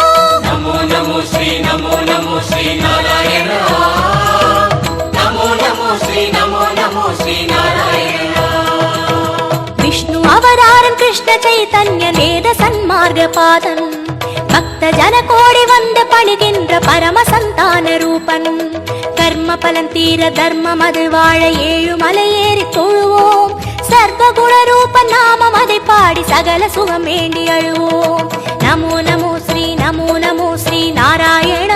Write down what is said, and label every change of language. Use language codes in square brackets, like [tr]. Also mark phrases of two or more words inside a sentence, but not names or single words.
[sa] नमो नमो श्री नारायण। नमो नमो श्री नारायण। [ta] விஷ்ணு அவதாரன் கிருஷ்ண சைதன்ய வேத சன்மார்க்க பாதன் பக்த ஜன எழுகின்ற பரமசந்தான ரூபன். கர்ம பலன் தீர தர்மம் அது வாழ ஏழு மலையேறி தொழுவோம். சர்வகுண ரூபன் நாமம் அதை பாடி சகல சுகம் வேண்டி அழுவோம். [sa] नमो नमो श्री नमो नमो श्री नारायणा.